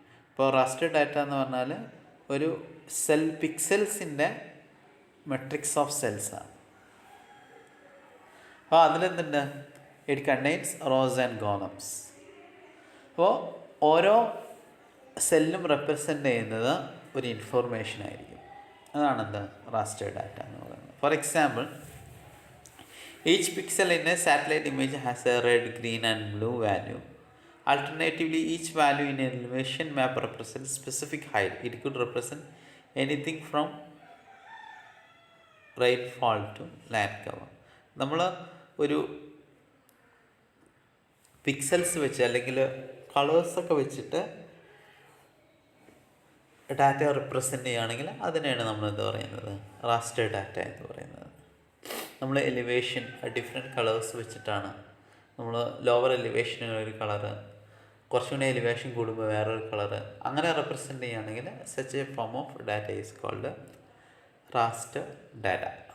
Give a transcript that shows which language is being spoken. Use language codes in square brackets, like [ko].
[ml] ഇപ്പോൾ raster data എന്ന് പറഞ്ഞാൽ ഒരു പിക്സൽസിൻ്റെ മെട്രിക്സ് ഓഫ് സെൽസാണ്. അപ്പോൾ അതിലെന്തുണ്ട്, [en] It contains rows and columns. [ml] അപ്പോൾ ഓരോ സെല്ലും റെപ്രസെൻ്റ് ചെയ്യുന്നത് ഒരു ഇൻഫോർമേഷൻ ആയിരിക്കും. അതാണെന്ത് റാസ്റ്റർ ഡാറ്റ എന്ന് പറയുന്നത്. [en] For example, each pixel in a satellite image has a red, green and blue value. Alternatively, each value in an elevation map represents specific height. It could represent anything from rainfall to land cover. [ml] നമ്മൾ ഒരു pixels വെച്ച് അല്ലെങ്കിൽ കളേഴ്സൊക്കെ വെച്ചിട്ട് data represent ചെയ്യുകയാണെങ്കിൽ അതിനെയാണ് നമ്മൾ എന്താ പറയുന്നത്, റാസ്റ്റർ ഡാറ്റ എന്ന് പറയുന്നത്. നമ്മൾ എലിവേഷൻ ഡിഫറെൻറ്റ് കളേഴ്സ് വെച്ചിട്ടാണ്, നമ്മൾ ലോവർ എലിവേഷന് ഒരു കളറ്, കുറച്ചുകൂടി എലിവേഷൻ കൂടുമ്പോൾ വേറൊരു കളറ്, അങ്ങനെ റെപ്രസെൻ്റ് ചെയ്യുകയാണെങ്കിൽ [en] Such a form of data is called raster data.